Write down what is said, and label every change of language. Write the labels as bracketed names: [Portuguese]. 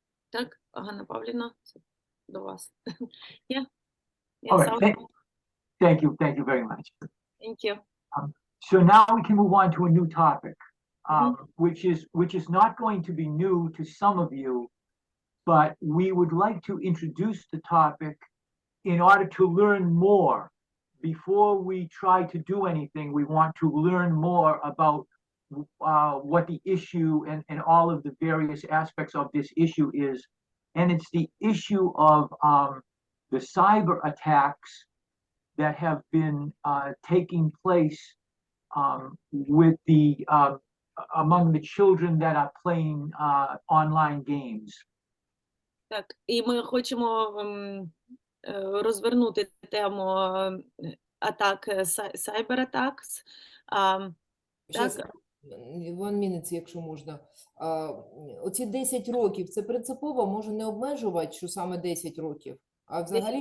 [Ukrainian] Так, Ганна Павлівна, це до вас. [English] Yeah. All right, thank you very much. Thank you. So now we can move on to a new topic, which is not going to be new to some of you, but we would like to introduce the topic in order to learn more. Before we try to do anything, we want to learn more about what the issue and all of the various aspects of this issue is. And it's the issue of the cyber attacks that have been taking place with the among the children that are playing online games. [Ukrainian] Так, і ми хочемо розвернути тему атак, cyber-attacks. Щас, Так, [English] one minute, [Ukrainian] якщо можна. Оці 10 років, це принципово може не обмежувати, що саме 10 років, а взагалі